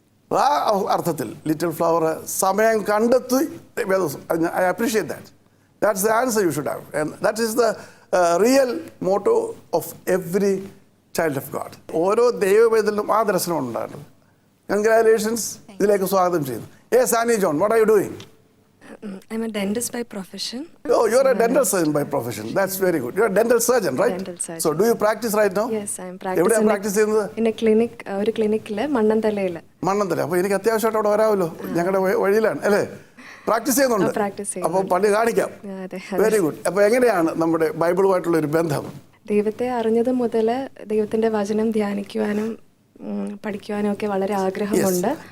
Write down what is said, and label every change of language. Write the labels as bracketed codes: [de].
[ml] ആ അർത്ഥത്തിൽ little flower സമയം കണ്ടെത്തി. [en] I appreciate that. That's the answer you should have. And that is the real motto of every child of God. [ml] ഓരോ ദൈവവേദത്തിലും ആ ദർശനം ഉണ്ടാകുന്നത്. കൺഗ്രാജുലേഷൻസ്. ഇതിലേക്ക് സ്വാഗതം ചെയ്യുന്നു. Yes, Annie John, [en] What are you doing? I'm a dentist by profession. Oh, you're a dental surgeon by profession. That's very good. You're a dental surgeon, right? Dental surgeon. So, do you practice right now? Yes, I'm [ml] എവിടെയാണ് [en] practicing [ml] practice ചെയ്യുന്നത്? [en] in a clinic, [ml] ഒരു ക്ലിനിക്കില് മണ്ണന്തലയിൽ. മണ്ണന്തല. അപ്പോൾ എനിക്ക് അത്യാവശ്യമായിട്ട് അവിടെ വരാമല്ലോ, ഞങ്ങളുടെ വഴിയിലാണ് അല്ലേ? പ്രാക്ടീസ് ചെയ്യുന്നുണ്ട്. പ്രാക്ടീസ് ചെയ്യുന്നു. അപ്പോൾ പള്ളി കാണിക്കാം. അതെ. [en] Very good. [ml] അപ്പോൾ എങ്ങനെയാണ് നമ്മുടെ ബൈബിളുമായിട്ടുള്ള ഒരു ബന്ധം? ദൈവത്തെ അറിഞ്ഞത് മുതൽ ദൈവത്തിന്റെ വചനം ധ്യാനിക്കുവാനും പഠിക്കുവാനും ഒക്കെ വളരെ ആഗ്രഹമുണ്ട്.